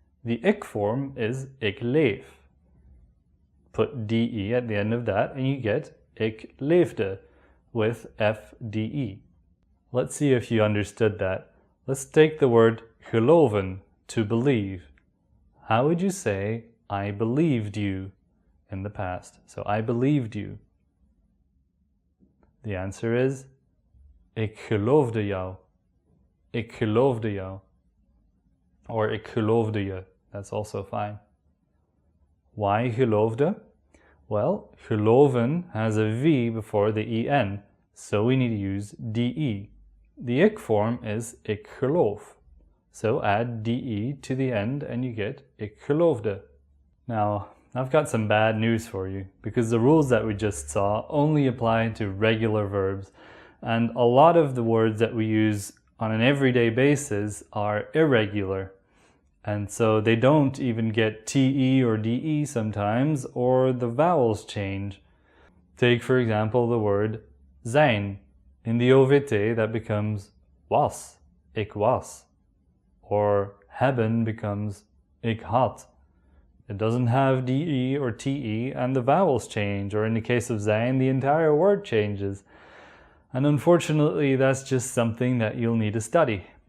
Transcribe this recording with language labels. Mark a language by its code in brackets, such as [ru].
[en] The ik form is ik leef. Put DE at the end of that and you get [nl] ik leefde [en] with FDE. Let's see if you understood that. Let's take the word geloven, to believe. How would you say, I believed you in the past? So, I believed you. The answer is, [nl] ik geloofde jou. Ik geloofde jou. [en] Or [nl] ik geloofde je. [en] That's also fine. Why geloofde? Well, geloven has a V before the EN, so we need to use DE. The ik form is ik geloof. So add DE to the end and you get [nl] ik geloofde. [en] Now, I've got some bad news for you, because the rules that we just saw only apply to regular verbs, and a lot of the words that we use on an everyday basis are irregular, and so they don't even get TE or DE sometimes, or the vowels change. Take, for example, the word zijn. In the OVT, that becomes was, [nl] ik was. [en] Or hebben becomes [nl] ik had. [en] It doesn't have DE or TE, and the vowels change, or in the case of zijn, the entire word changes. And unfortunately, that's just something that you'll need to study.